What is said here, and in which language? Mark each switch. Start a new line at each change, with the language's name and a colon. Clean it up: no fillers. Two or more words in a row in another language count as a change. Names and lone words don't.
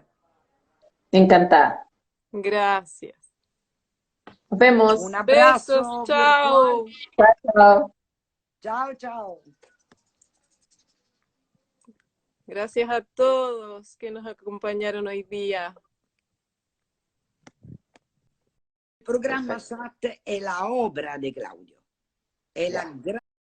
Spanish: Encantada. Gracias. Nos Un vemos. Besos, abrazo virtual. chao. Chao. Chao, chao. Gracias a todos que nos acompañaron hoy día.
Italian: Il programma SAT è la obra di Claudio, è la grande